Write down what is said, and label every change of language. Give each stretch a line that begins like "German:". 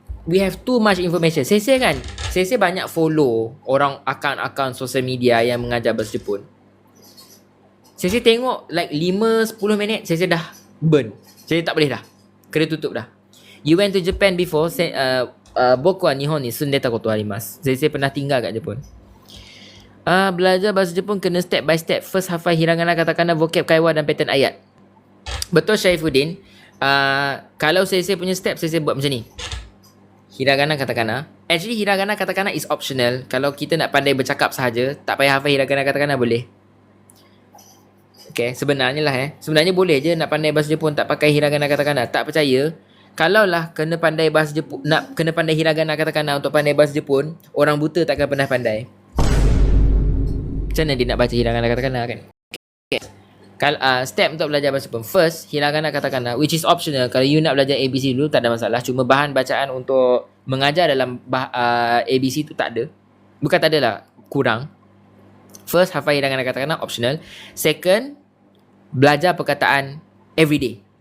English: We have too much information.
Malay: Sensei kan, Sensei banyak follow orang akaun-akaun sosial media yang mengajar bahasa Jepun. Sensei tengok like 5-10 minit, Sensei dah burn. Jadi tak boleh dah. Kena tutup dah.
English: You went to Japan before?
Japanese: Boku wa Nihon ni sundeta koto arimasu.
Malay: Saya pernah tinggal kat Jepun. Belajar bahasa Jepun kena step by step. First hafal hiragana, katakana, vocab, kaiwa dan pattern ayat. Betul Syaifuddin. Kalau saya punya step, saya buat macam ni. Hiragana, katakana.
English: Actually hiragana, katakana is optional.
Malay: Kalau kita nak pandai bercakap sahaja, tak payah hafal hiragana, katakana boleh. Okay, sebenarnya lah sebenarnya boleh je nak pandai bahasa Jepun tak pakai hiragana, katakana. Tak percaya? Kalaulah kena pandai bahasa Jepun, nak kena pandai hiragana, katakana untuk pandai bahasa Jepun, orang buta takkan pernah pandai. Macam mana dia nak baca hiragana, katakana kan? Okay. Step untuk belajar bahasa Jepun.
English: First, hiragana, katakana, which is optional.
Malay: Kalau you nak belajar ABC dulu, tak ada masalah. Cuma bahan bacaan untuk mengajar dalam ABC tu tak ada. Bukan tak ada lah, kurang. First, hafal hiragana, katakana, optional. Second, belajar perkataan everyday.